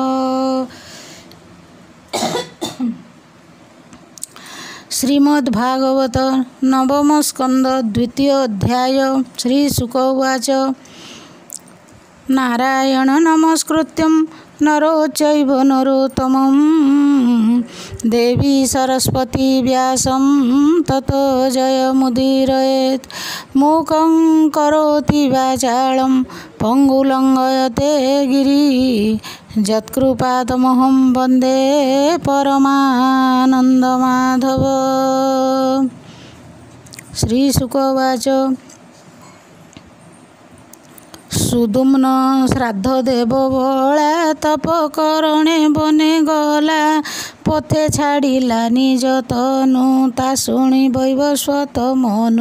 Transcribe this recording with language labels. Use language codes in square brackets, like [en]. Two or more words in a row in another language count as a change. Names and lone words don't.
[or] ଶ୍ରୀମଦ୍ ଭାଗବତ ନବମ ସ୍କନ୍ଦ ଦ୍ୱିତୀୟ ଅଧ୍ୟାୟ। [sa] ଶ୍ରୀ ଶୁକ ଉବାଚ ନାରାୟଣ ନମସ୍କୃତ୍ୟଂ ନରୋ ଚୈବ ନରୋତ୍ତମଂ ଦେବୀ ସରସ୍ୱତୀ ବ୍ୟାସଂ ତतो ଜୟମୁଦୀରୟେତ୍। మూకం కరోతి వాచాళం పంగులంఘయతే గిరి, యత్కృపాతమహం వందే పరమానందమాధవ। [or] ଶ୍ରୀଶୁକ ଉବାଚ ସୁଦୁମ୍ନ ଶ୍ରାଦ୍ଧ ଦେବ ବଳା, ତପ କରଣେ ବନେ ଗଲା, ପଥେ ଛାଡ଼ିଲା ନିଜ ତନୁ, ତା ଶୁଣି ବୈବସ୍ୱତ ମନୁ।